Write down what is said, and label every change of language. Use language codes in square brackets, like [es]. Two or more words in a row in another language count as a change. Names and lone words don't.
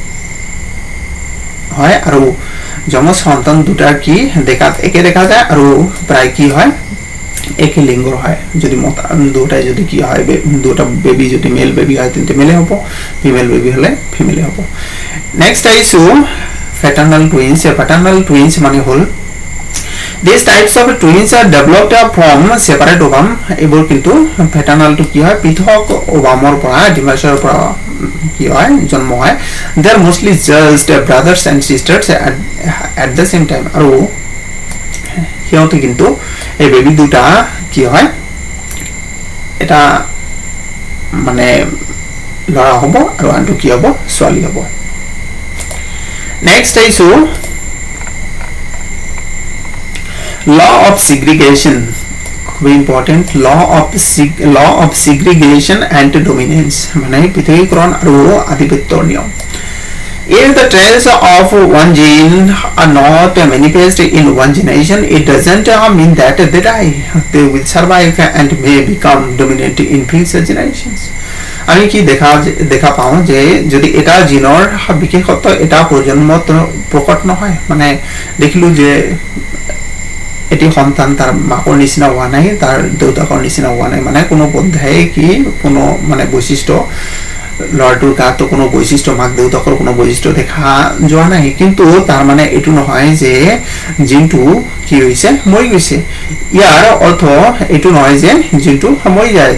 [as] হয় আৰু যমজ সন্তান দুটা কি দেখাত একে দেখা যায় আৰু প্ৰায় কি হয় একে লিংগৰ হয় যদি মতা দুটাই যদি কি হয় দুটা বেবি যদি মেল বেবি হয় তেন্তে মেলে হ'ব ফিমেল বেবি হলে ফিমেলে হ'ব নেক্সট আইছো [en] fraternal twins [as] মানে হল [en] these types of twins are developed from separate ovum [as] এইবোৰ কিন্তু fraternal to কি হয় পৃথক ওভামৰ পৰা ডিম্বাশয়ৰ পৰা কি হয় জন্ম হয় [en] they are mostly just brothers and sisters at the same time [as] আৰু হিহঁতে কিন্তু এই বেবি দুটা কি হয় এটা মানে লৰা হ'ব আৰু আনটো কি হ'ব ছোৱালী হ'ব নেক্সট আইছো [en] law of segregation very important law of segregation and dominance [as] মানে পৃথকীকৰণ আৰু আধিপত্যৰ নিয়ম [en] if the traits of one gene are not manifest in one generation it doesn't mean that they die they will survive and may become dominant in future generations [as] আমি কি দেখা পাওঁ যে যদি এটা জিনৰ বিশেষত্ব এটা প্ৰজন্মত প্ৰকট নহয় মানে দেখিলো যে এটি সন্তান তাৰ মাকৰ নিচিনা হোৱা নাই তাৰ দেউতাকৰ নিচিনা হোৱা নাই মানে কোনো বন্ধাই কি কোনো মানে বৈশিষ্ট্য লৰাটোৰ গাতো কোনো বৈশিষ্ট্য মাক দেউতাকৰ কোনো বৈশিষ্ট্য দেখা যোৱা নাই কিন্তু তাৰ মানে এটো নহয় যে জিনটো কি হৈছে মৰি গৈছে ইয়াৰ অৰ্থ এটো নহয় যে জিনটো মৰি যায়